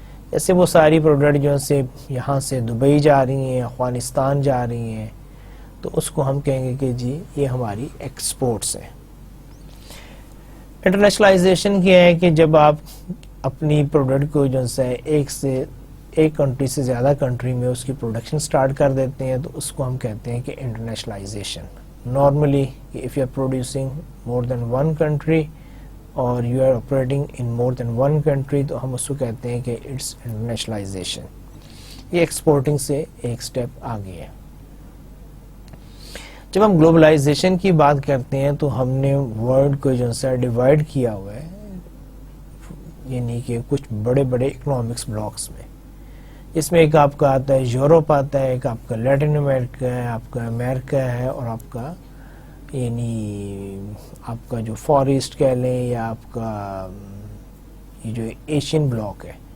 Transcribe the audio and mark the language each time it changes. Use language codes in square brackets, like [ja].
[ur] جیسے وہ ساری پروڈکٹ جو سے یہاں سے دبئی جا رہی ہیں، افغانستان جا رہی ہیں، تو اس کو ہم کہیں گے کہ جی یہ ہماری ایکسپورٹس ہیں. انٹرنیشنلائزیشن کیا ہے کہ جب آپ اپنی پروڈکٹ کو جو ہے ایک کنٹری سے زیادہ کنٹری میں اس کی پروڈکشن سٹارٹ کر دیتے ہیں، تو اس کو ہم کہتے ہیں کہ internationalisation. [en] normally if you are producing more than one country or you are operating in more than one country [ur] تو ہم اس کو کہتے ہیں کہ [en] it's internationalization. [ur] یہ ایکسپورٹنگ سے ایک سٹیپ آگے ہے. جب ہم گلوبلائزیشن کی بات کرتے ہیں تو ہم نے ورلڈ کو جو ہے ڈیوائڈ کیا ہوا ہے، یعنی کہ کچھ بڑے بڑے اکنامکس بلاکس میں. اس میں ایک آپ کا آتا ہے یورپ آتا ہے، ایک آپ کا لیٹن امریکہ ہے، آپ کا امریکہ ہے، اور آپ کا یعنی آپ کا جو فار ایسٹ کہہ لیں یا آپ کا یہ جو ایشین بلاک ہے.